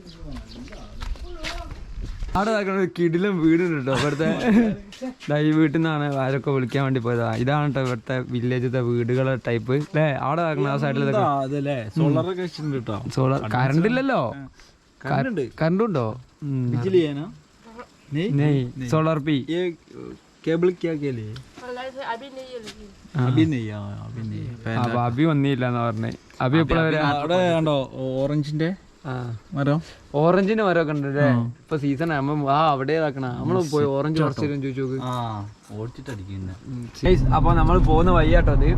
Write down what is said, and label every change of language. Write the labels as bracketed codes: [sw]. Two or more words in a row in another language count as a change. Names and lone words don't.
[ml] അവിടെ ഒരു കിടിലൻ വീടുണ്ട് കേട്ടോ ഇവിടുത്തെ. ഈ വീട്ടിൽ നിന്നാണ് ആരൊക്കെ വിളിക്കാൻ വേണ്ടി പോയതാ. ഇതാണ് കേട്ടോ ഇവിടുത്തെ വില്ലേജത്തെ വീടുകളെ ടൈപ്പ് അല്ലേ. അവിടെ ആ സൈഡിലൊക്കെ സോളറൊക്കെ വെച്ചിട്ടുണ്ട് കേട്ടോ. സോളാർ കറണ്ട് ഇല്ലല്ലോ. കറണ്ട് ഉണ്ടോ? [hi] सोलर पी ये केबल क्या के लिए? अभी नहीं [ml] അപ്പൊ അബി വന്നില്ലെന്നാ പറഞ്ഞേ. അബി എപ്പോഴാ വരാ? അവിടെ കണ്ടോ ഓറഞ്ചിന്റെ മരം? ഓറഞ്ചിന്റെ മരമൊക്കെ ഉണ്ട് അല്ലേ? ഇപ്പൊ സീസൺ ആകുമ്പോ അവിടെ ഇതാക്കണ നമ്മള് പോയി ഓറഞ്ച് കുറച്ചു ചോദിച്ചു നോക്ക്. അപ്പൊ നമ്മൾ പോകുന്ന വഴിയാട്ടോ അത്.